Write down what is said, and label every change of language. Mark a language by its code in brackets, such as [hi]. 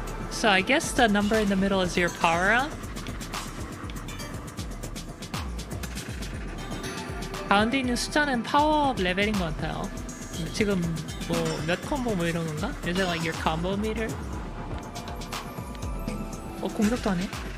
[en] So I guess the number in the middle is your power up. [ko] 가운데 있는 숫자는 파워업 레벨인 것 같아요. 지금 뭐 몇 콤보 뭐 이런 건가? [en] Is it like your combo meter? [ko] 공격도 하네.